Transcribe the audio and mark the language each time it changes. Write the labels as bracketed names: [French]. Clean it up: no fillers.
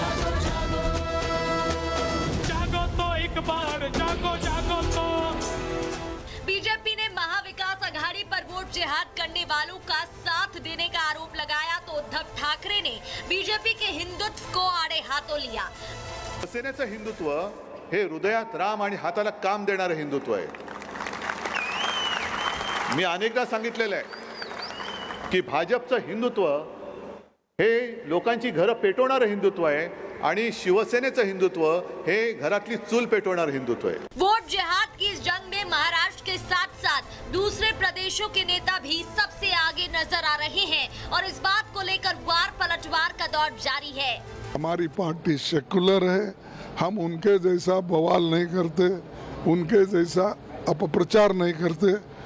[Hindi] जागो तो एक बार, जागो जागो तो। बीजेपी ने महाविकास आघाड़ी पर वोट जिहाद करने वालों का साथ देने का आरोप लगाया, तो उद्धव ठाकरे ने बीजेपी के हिंदुत्व को आड़े हाथों लिया। [Marathi] शिवसेनेचं हिंदुत्व हे हृदयात राम आणि हाताला काम देणारं हिंदुत्व आहे। मी अनेकदा सांगितलेलं आहे की भाजपचं हिंदुत्व हे लोकांची घरं पेटवणारं हिंदुत्व आहे आणि शिवसेनेचं हिंदुत्व हे घरातली चूल पेटवणारं हिंदुत्व आहे। [Hindi] वोट जिहाद की इस जंग में महाराष्ट्र के साथ साथ दूसरे प्रदेशों के नेता भी सबसे आगे नजर आ रहे हैं और इस बात को लेकर वार पलटवार का दौर जारी है। हमारी पार्टी सेकुलर है, हम उनके जैसा बवाल नहीं करते, उनके जैसा अपप्रचार नहीं करते।